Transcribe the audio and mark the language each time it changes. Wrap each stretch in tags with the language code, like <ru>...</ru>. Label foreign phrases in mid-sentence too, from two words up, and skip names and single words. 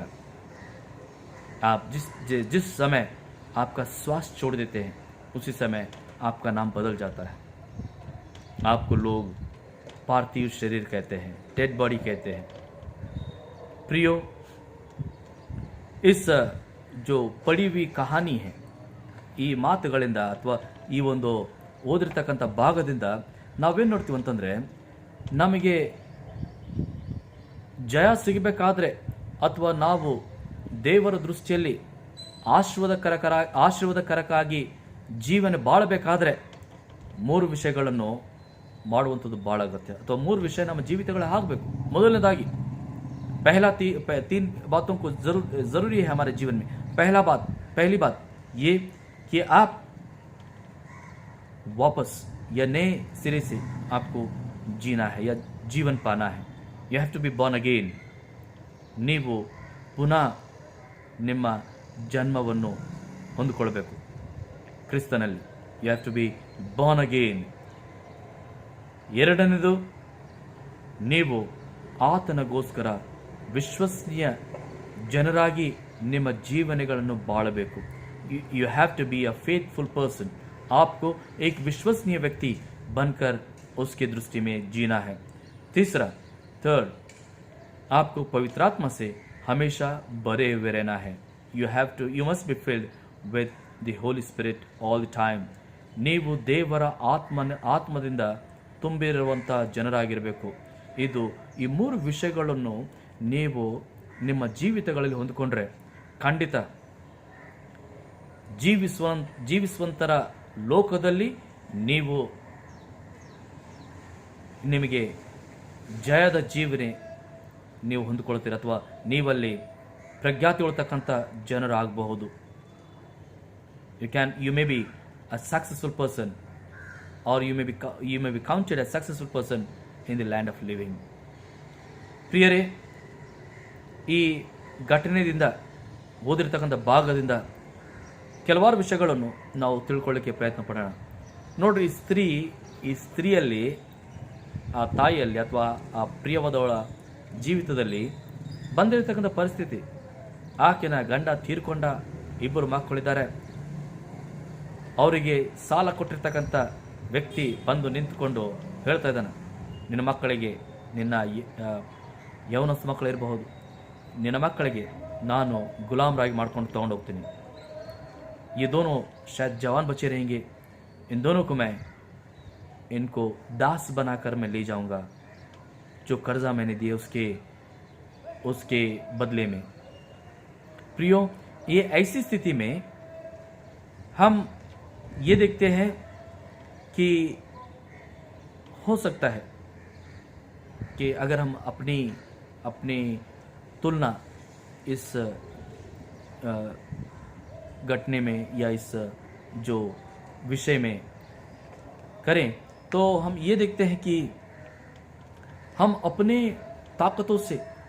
<hi>आप जिस समय आपका श्वास छोड़ देते हैं उसी समय आपका नाम बदल जाता है. आपको लोग पार्थिव शरीर कहते हैं,</hi> <en>dead body</en> <hi>कहते हैं. प्रियो, इस जो पड़ी हुई कहानी है,</hi> <kn>ಈ ಮಾತುಗಳಿಂದ ಅಥವಾ ಈ ಒಂದು ಓದಿರ್ತಕ್ಕಂಥ ಭಾಗದಿಂದ ನಾವೇನು ನೋಡ್ತೀವಿ ಅಂತಂದರೆ, ನಮಗೆ ಜಯ ಸಿಗಬೇಕಾದ್ರೆ ಅಥವಾ ನಾವು ದೇವರ ದೃಷ್ಟಿಯಲ್ಲಿ ಆಶೀರ್ವಾದಕರಕ್ಕಾಗಿ ಜೀವನ ಬಾಳಬೇಕಾದ್ರೆ 3 ವಿಷಯಗಳನ್ನು ಮಾಡುವಂಥದ್ದು ಭಾಳ ಅಗತ್ಯ, ಅಥವಾ 3 ವಿಷಯ ನಮ್ಮ ಜೀವಿತಗಳಲ್ಲಿ ಆಗಬೇಕು.</kn> <hi>ಮೊದಲನೇದಾಗಿ तीन बातों को जरूरी है हमारे जीवन में. पहली बात ये कि आप वापस या नए सिरे से आपको जीना है या जीवन पाना है.</hi> <en>You have to be born again.</en> <kn>ನೀವು ಪುನಃ ನಿಮ್ಮ ಜನ್ಮವನ್ನು ಹೊಂದಿಕೊಳ್ಳಬೇಕು ಕ್ರಿಸ್ತನಲ್ಲಿ.</kn> <en>You have to be born again.</en> <kn>ಎರಡನೇದು, ನೀವು ಆತನಗೋಸ್ಕರ ವಿಶ್ವಸನೀಯ ಜನರಾಗಿ ನಿಮ್ಮ ಜೀವನಗಳನ್ನು ಬಾಳಬೇಕು.</kn> <en>You have to be a faithful person.</en> <hi>आपको एक विश्वसनीय व्यक्ति बनकर उसके दृष्टि में जीना है. थर्ड, आपको पवित्र आत्मा से हमेशा भरे हुए रहना है.</hi> <en>You must be filled with the Holy Spirit all the time.</en> <kn>ನೀವು ದೇವರ ಆತ್ಮದಿಂದ ತುಂಬಿರುವಂಥ ಜನರಾಗಿರಬೇಕು. ಈ 3 ವಿಷಯಗಳನ್ನು ನೀವು ನಿಮ್ಮ ಜೀವಿತಗಳಲ್ಲಿ ಹೊಂದಿಕೊಂಡ್ರೆ ಖಂಡಿತ ಜೀವಿಸುವಂತರ ಲೋಕದಲ್ಲಿ ನಿಮಗೆ ಜಯದ ಜೀವನೆ ನೀವು ಹೊಂದಿಕೊಳ್ತೀರ, ಅಥವಾ ನೀವಲ್ಲಿ ಪ್ರಜ್ಞಾತಿ ಉಳ್ತಕ್ಕಂಥ ಜನರಾಗಬಹುದು.</kn> <en>You may be a successful person, or you may be counted a successful person in the land of living.</en> <kn>ಪ್ರಿಯರೇ, ಈ ಘಟನೆಯಿಂದ ಓದಿರ್ತಕ್ಕಂಥ ಭಾಗದಿಂದ ಕೆಲವಾರು ವಿಷಯಗಳನ್ನು ನಾವು ತಿಳ್ಕೊಳ್ಳಿಕ್ಕೆ ಪ್ರಯತ್ನ ಪಡೋಣ. ನೋಡ್ರಿ, ಈ ಸ್ತ್ರೀಯಲ್ಲಿ, ಆ ತಾಯಿಯಲ್ಲಿ ಅಥವಾ ಆ ಪ್ರಿಯವಾದವಳ ಜೀವಿತದಲ್ಲಿ ಬಂದಿರತಕ್ಕಂಥ ಪರಿಸ್ಥಿತಿ, ಆಕೆನ ಗಂಡ ತೀರ್ಕೊಂಡ, 2 ಮಕ್ಕಳಿದ್ದಾರೆ. ಅವರಿಗೆ ಸಾಲ ಕೊಟ್ಟಿರ್ತಕ್ಕಂಥ ವ್ಯಕ್ತಿ ಬಂದು ನಿಂತ್ಕೊಂಡು ಹೇಳ್ತಾ ಇದ್ದಾನೆ, ನಿನ್ನ ಮಕ್ಕಳಿಗೆ, ನಿನ್ನ ಯೌವನಸ್ಥ ಮಕ್ಕಳು ಇರಬಹುದು, ನಿನ್ನ ಮಕ್ಕಳಿಗೆ ನಾನು ಗುಲಾಮರಾಗಿ ಮಾಡ್ಕೊಂಡು ತೊಗೊಂಡು ಹೋಗ್ತೀನಿ.</kn> <hi>ये दोनों शायद जवान बचे रहेंगे, इन दोनों को मैं इनको दास बनाकर मैं ले जाऊंगा. जो कर्जा मैंने दिए उसके बदले में। प्रियो, ये ऐसी स्थिति में हम ये देखते हैं कि हो सकता है कि अगर हम अपनी तुलना इस घटने में या इस जो विषय में करें, तो हम ये देखते हैं कि हम अपने ताकतों से</hi>